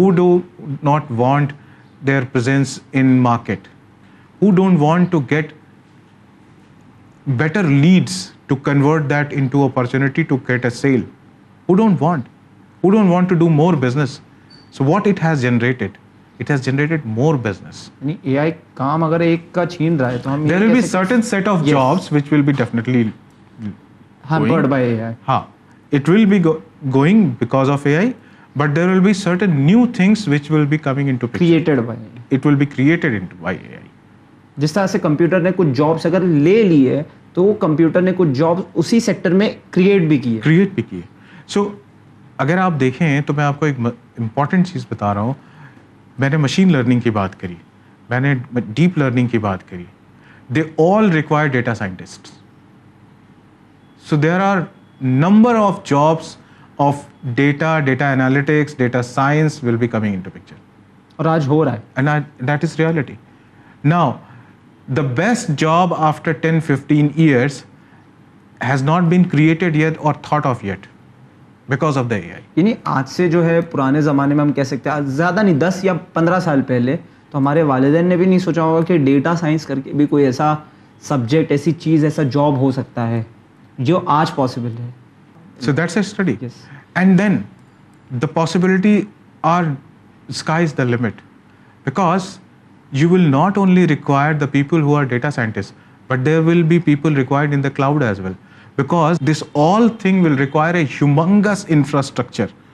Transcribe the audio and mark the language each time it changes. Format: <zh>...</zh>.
<en>Who do not want their presence in market? Who don't want to get better leads to convert that into opportunity to get a sale? Who don't want? Who don't want to do more business? So what it has generated? It has generated more business.</en> <hi>AI کام اگر ایک کا چھین رہا ہے تو ہم</hi> <en>there will be certain set of jobs which will be definitely hampered by AI. ہاں, it will be going because of AI, but there will be certain new things which will be coming into picture. Created by, It will be created into by AI.</en> <hi>जिस तरह से computer ने कुछ jobs अगर ले ली है तो computer ने कुछ जॉब्स उसी सेक्टर में क्रिएट भी की है. क्रिएट भी किए. सो अगर आप देखें तो मैं आपको एक इम्पॉर्टेंट चीज़ बता रहा हूँ. मैंने मशीन लर्निंग की बात करी, मैंने डीप लर्निंग की बात करी.</hi> <en>They all require data scientist. So there are number of jobs of data analytics, data science will be coming into picture.</en> <hi>और आज हो रहा है.</hi> <en>And that is reality. Now, the best job after 10-15 years has not been created yet or thought of yet because of the AI.</en> <hi>यानी आज से जो है पुराने ज़माने में हम कह सकते हैं ज़्यादा नहीं 10 या 15 साल पहले तो हमारे वालिदैन ने भी नहीं सोचा होगा कि डेटा साइंस करके भी कोई ऐसा सब्जेक्ट, ऐसी चीज़, ऐसा जॉब हो सकता है जो आज पॉसिबल है.</hi> <en>So that's a study. Yes. And then the possibility are sky's the limit, because you will not only require the people who are data scientists, but there will be people required in the cloud as well, because this all thing will require a humongous infrastructure.</en>